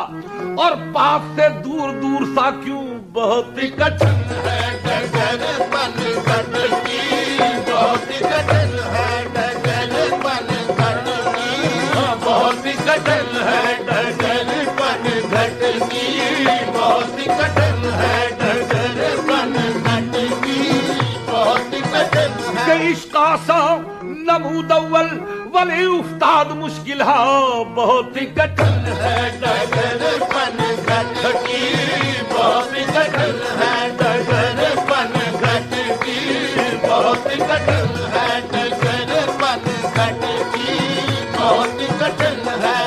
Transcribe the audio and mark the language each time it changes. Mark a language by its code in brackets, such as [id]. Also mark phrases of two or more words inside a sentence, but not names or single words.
[ur] اور پاس سے دور دور سا کیوں، بہت ہی کٹھن ہے ڈگر پن گھٹ کی، بہت ہی کٹھن ہے ڈگر پن گھٹ کی، بہت ہی کٹھن ہے ڈگر پن گھٹ کی، بہت ہی کٹھن ہے ڈگر پن گھٹ کی، بہت ہی کٹھن ہے۔ [fa] عشق آسان نمود اول ولی افتاد مشکل [ur] ہے، بہت ہی کٹھن ہے ڈگر پن گھٹ کی، بہت ہی کٹھن ہے ڈگر پن گھٹ کی، بہت ہی کٹھن ہے ڈگر پن گھٹ کی، بہت ہی کٹھن ہے۔